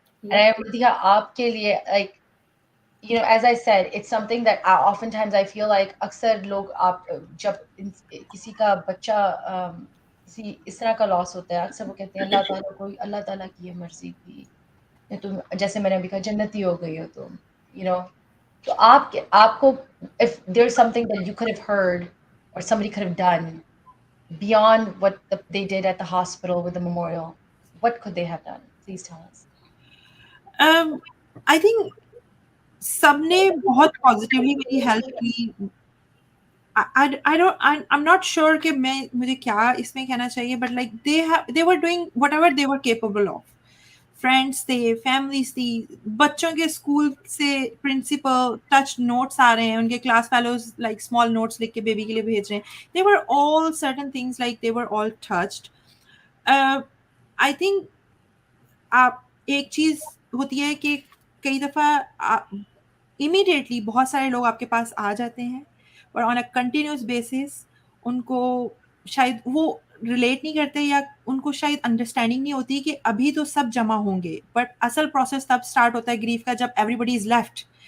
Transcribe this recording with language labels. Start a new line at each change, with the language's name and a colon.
Hindi: And Madiha आपके लिए
English: like as I said, it's something that oftentimes I feel like
Hindi: अक्सर लोग आप जब किसी का बच्चा किसी इस तरह का लॉस होता है, अक्सर वो कहते हैं अल्लाह ताला की ये मर्जी थी, या तुम जैसे मैंने अभी कहा जन्नती हो गई हो तुम, तो आपको
English: if there's something that you could have heard or somebody could have done beyond what they did at the hospital with the memorial, what could they have done? Please tell us.
Hindi: I think सबने बहुत positively मेरी help की.
English: I don't I'm not sure
Hindi: कि मैं मुझे क्या इसमें कहना चाहिए,
English: but like they were doing whatever they were capable of.
Hindi: Friends थे, फैमिलीज थी, बच्चों के स्कूल से प्रिंसिपल टच नोट्स आ रहे हैं, उनके class fellows like small notes लिख के बेबी के लिए भेज रहे हैं.
English: They were all certain things like they were all touched.
Hindi: I think आप एक चीज होती है कि कई दफा इमीडिएटली बहुत सारे लोग आपके पास आ जाते हैं और ऑन अ कंटिन्यूस बेसिस उनको शायद वो रिलेट नहीं करते या उनको शायद अंडरस्टैंडिंग नहीं होती कि अभी तो सब जमा होंगे, बट असल प्रोसेस तब स्टार्ट होता है ग्रीफ का जब
English: everybody is left,